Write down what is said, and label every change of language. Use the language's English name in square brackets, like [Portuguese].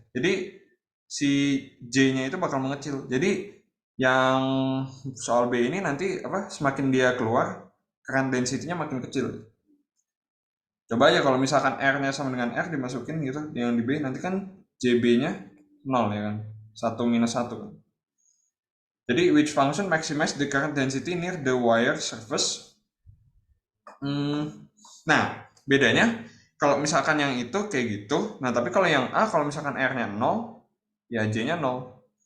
[Indonesian] Jadi, si J-nya itu bakal mengecil. Jadi, yang soal B ini nanti apa? Semakin dia keluar, current density-nya makin kecil. Coba aja kalau misalkan R-nya sama dengan R dimasukin gitu, yang di B nanti kan JB-nya 0 ya kan. 1 minus 1 kan. Jadi [English] which function maximize the current density near the wire surface? [Indonesian] Nah, bedanya kalau misalkan yang itu kayak gitu, nah tapi kalau yang A kalau misalkan R-nya 0, ya J-nya 0.